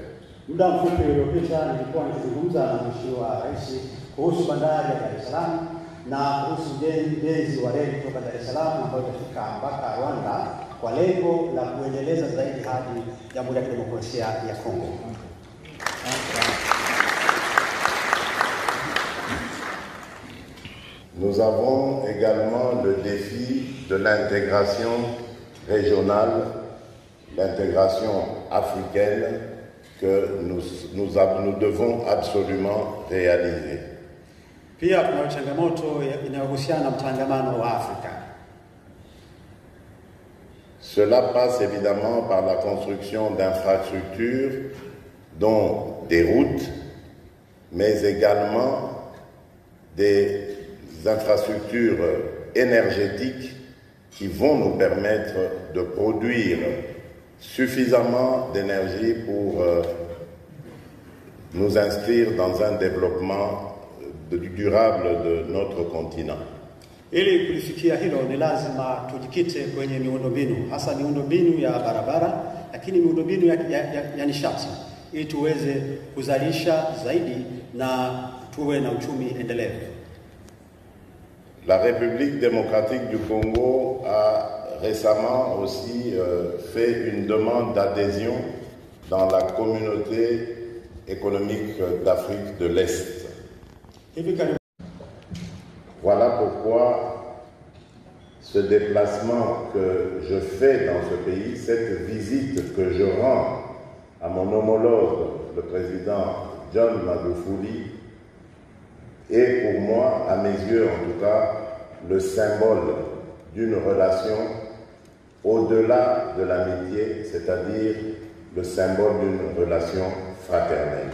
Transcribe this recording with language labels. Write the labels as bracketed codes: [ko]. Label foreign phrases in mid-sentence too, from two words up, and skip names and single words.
[sw] Muda mfupi uliopita nilikuwa nikizungumza na Mheshimiwa Rais kuhusu bandari ya Dar es Salaam na kuhusu ujenzi wa reli kutoka Dar es Salaam ambayo itafika mpaka Rwanda kwa lengo la kuendeleza zaidi hadi Jamhuri ya Kidemokrasia ya Kongo. [fr] Nous avons également le défi de l'intégration régionale, l'intégration africaine que nous devons absolument réaliser. [sw] Pia kuna changamoto inayohusiana na mtangamano wa Afrika. [fr] Cela passe évidemment par la construction d'infrastructures, dont des routes, mais également des infrastructures énergétiques qui vont nous permettre de produire suffisamment d'énergie pour nous inscrire dans un développement durable de notre continent. [sw] Ili kulifikia hilo ni lazima tujikite kwenye miundombinu, hasa miundombinu ya barabara, lakini miundombinu ya nishati, ili tuweze kuzalisha zaidi na tuwe na uchumi endelevu. [fr] La République démocratique du Congo a récemment aussi fait une demande d'adhésion dans la communauté économique d'Afrique de l'Est. Voilà pourquoi ce déplacement que je fais dans ce pays, cette visite que je rends à mon homologue, le président John Magufuli, est pour moi, à mes yeux en tout cas, le symbole d'une relation au-delà de l'amitié, c'est-à-dire le symbole d'une relation fraternelle.